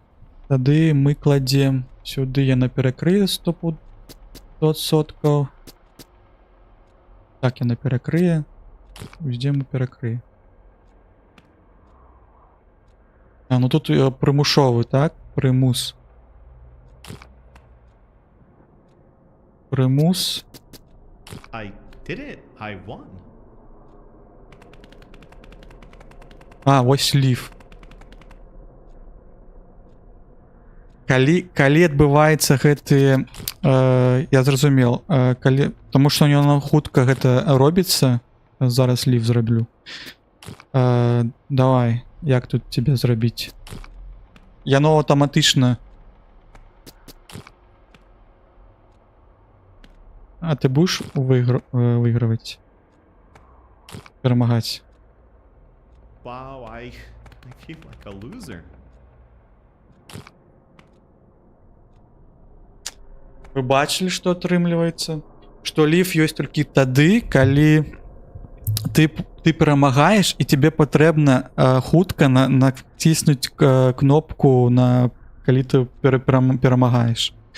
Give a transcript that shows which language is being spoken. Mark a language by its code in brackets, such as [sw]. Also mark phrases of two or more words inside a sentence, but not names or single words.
[be] Тады мы кладзем сюды, яна перакрые 100%. Так, яна перакрые. Везде мы перакрые. Ну тут прымушовы, так? Прымус. Прымус. [en] I did it. I won. [be] Вось ліф. Калі адбываецца гэты, я зразумел, таму што у него хутка гэта робіцца. Зараз ліф зраблю. Давай, як тут тебе зрабіць? Яно аўтаматычна. [ru] Ты будешь выигрывать? [be] Перемагаць? [en] Wow, I feel like a loser. [be] Вы бачылі, што атрымліваецца? Што ліф ёсць толькі тады, калі ты перамагаеш, і тебе патрэбна хутка націснуць кнопку, калі ты перамагаеш.